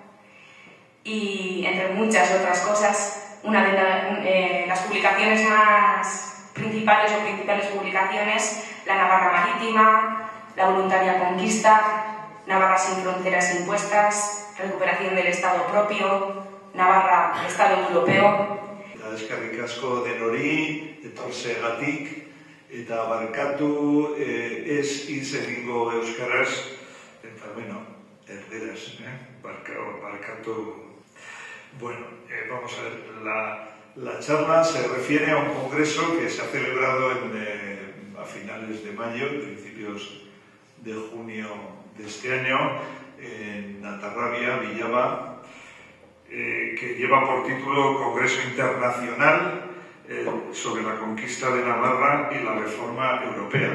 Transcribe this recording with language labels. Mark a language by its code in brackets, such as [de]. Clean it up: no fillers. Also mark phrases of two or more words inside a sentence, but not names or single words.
[es] y, entre muchas otras cosas, una de las publicaciones más principales publicaciones, La Navarra Marítima, La Voluntaria Conquista, Navarra sin fronteras impuestas, Recuperación del Estado propio, Navarra, Estado europeo. [eu] Eskerrik asko denori, etortzeagatik, eta barkatu ez hitz egingo euskaraz, eta bueno, erderaz, barkatu. [es] Bueno, vamos a ver, la charla se refiere a un congreso que se ha celebrado a finales de mayo, principios de junio de este año, en Natarrabia, Villaba, que lleva por título Congreso Internacional sobre la Conquista de Navarra y la Reforma Europea.